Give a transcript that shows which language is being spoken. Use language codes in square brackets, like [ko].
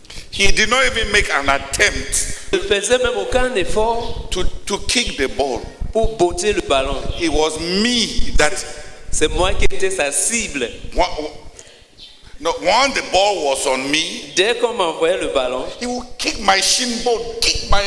[en] He did not even make an attempt [fr] Il ne faisait même aucun effort [en] to kick the ball. [fr] pour botter le ballon. [en] It was me that [fr] C'est moi qui étais sa cible. [en] once the ball was on me, [fr] Dès qu'on m'envoyait le ballon, [en] he would kick my shin bone, kick.